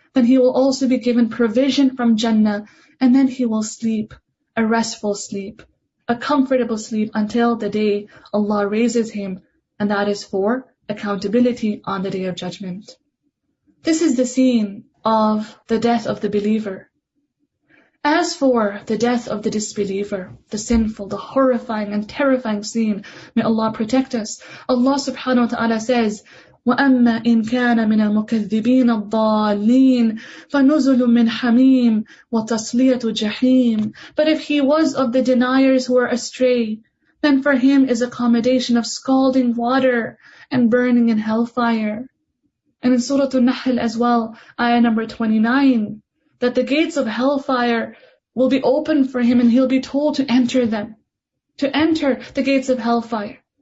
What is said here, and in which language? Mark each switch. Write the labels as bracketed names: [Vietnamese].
[English] Then he will also be given provision from Jannah. And then he will sleep, a restful sleep, a comfortable sleep until the day Allah raises him. And that is for accountability on the Day of Judgment. This is the scene of the death of the believer. As for the death of the disbeliever, the sinful, the horrifying and terrifying scene, may Allah protect us. [Arabic] Allah subhanahu wa ta'ala says, وَأَمَّا إِن كَانَ مِنَ الْمُكَذِّبِينَ الضَّالِّينَ فَنُزُلٌ مِّنْ حَمِيمٍ وَتَصْلِيَةُ جَحِيمٍ. [English] But if he was of the deniers who are astray, then for him is accommodation of scalding water and burning in hellfire. And in Surah An-Nahl as well, ayah number 29, that the gates of hellfire will be opened for him and he'll be told to enter them, to enter the gates of hellfire.